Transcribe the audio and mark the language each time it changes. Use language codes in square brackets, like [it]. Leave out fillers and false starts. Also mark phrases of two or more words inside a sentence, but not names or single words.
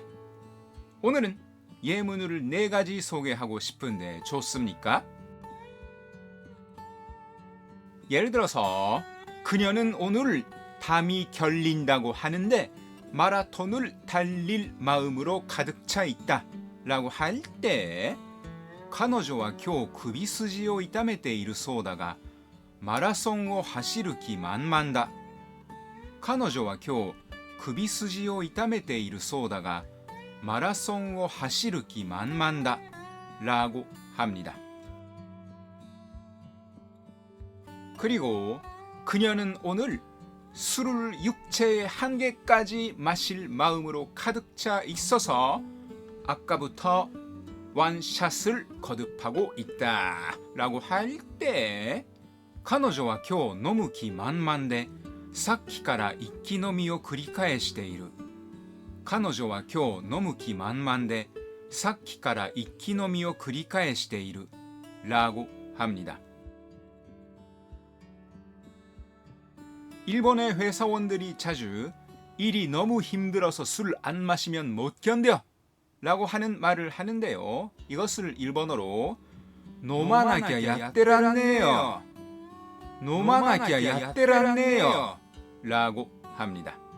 [ko] 오늘은 예문을 4가지 소개하고 싶은데 좋습니까? 예를 들어서 그녀는 오늘 담이 결린다고 하는데 마라톤을 달릴 마음으로 가득 차 있다 라고 할 때 [ja] 彼女は今日首筋を痛めているそうだがマラソンを走る気満々だ。彼女は今日首筋を痛めているそうだがマラソンを走る気満々だ [ko] 라고 합니다. 그리고 그녀는 오늘 술을 육체의 한계까지 마실 마음으로 가득 차 있어서 아까부터 원샷을 거듭하고 있다 라고 할 때 [ja] 彼女は今日飲む気満々でさっきから一気飲みを繰り返している。彼女は今日飲む気満々でさっきから一気飲みを繰り返している [ko] 라고 합니다. 일본의 회사원들이 자주 일이 너무 힘들어서 술 안 마시면 못 견뎌 라고 하는 말을 하는데요. 이것을 일본어로 [ja] 飲まなきゃやってらんねえよ飲まなきゃやってらんねえよ [ko] 라고 합니다.